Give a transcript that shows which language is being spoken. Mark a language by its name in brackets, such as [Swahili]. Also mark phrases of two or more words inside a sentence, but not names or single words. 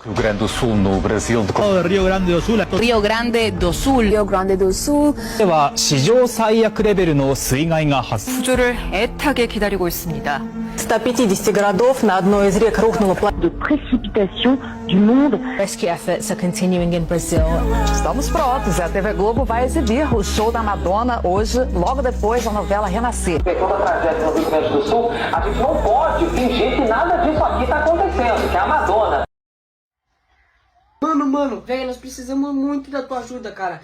[Portuguese] Grande do Sul, no Brasil. Rio Grande do Sul. Rio Grande do Sul. Rio Grande do Sul. [Japanese] では史上最悪レベルの水害が発生。 [Korean] 구조를 애타게 기다리고 있습니다. [Russian] 150 городов на одной из рек рухнуло [French] de précipitation du monde. [English] Rescue efforts are continuing in Brazil. [Portuguese] Estamos prontos. A TV Globo vai exibir o show da Madonna hoje, logo depois da novela Renascer. Toda a tragédia no Rio Grande do Sul, a gente não pode fingir que nada disso aqui está acontecendo, que é a Madonna. Mano, velho, nós precisamos muito da tua ajuda, cara.